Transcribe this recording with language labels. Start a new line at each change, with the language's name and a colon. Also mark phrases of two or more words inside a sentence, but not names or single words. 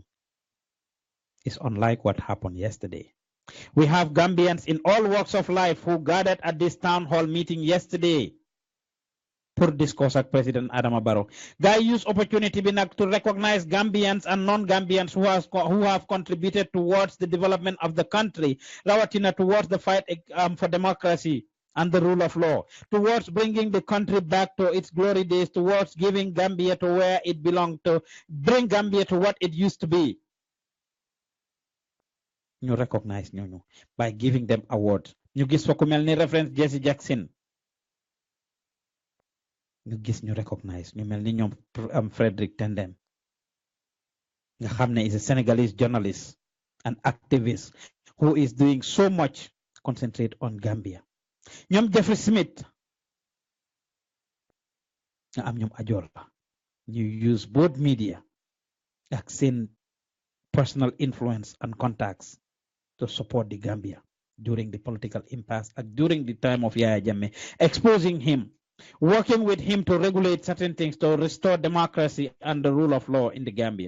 English: It's unlike what happened yesterday. We have Gambians in all walks of life who gathered at this town hall meeting yesterday pour discuss with President Adama Barrow. Guy use opportunity to recognize Gambians and non-Gambians who have contributed towards the development of the country, rawatina towards the fight for democracy and the rule of law, towards bringing the country back to its glory days, towards giving Gambia to where it belonged, to bring Gambia to what it used to be. You recognize ñooñu by giving them awards.
Wolof: ñu gis fa ku mel ni reference Jesse Jackson. ñu gis ñu recognize ñu mel ni ñoom Frederick Tendem nga xam ne
English: is a Senegalese journalist and activist who is doing so much concentrate on Gambia.
Wolof: ñoom Jeffrey Smith nga am ñoom ajoor la ñu
English: use both media
Wolof: ak seen
English: personal influence and contacts to support the Gambia during the political impasse and during the time of Yaya Jammeh, exposing him, working with him to regulate certain things, to restore democracy and the rule of law in the Gambia.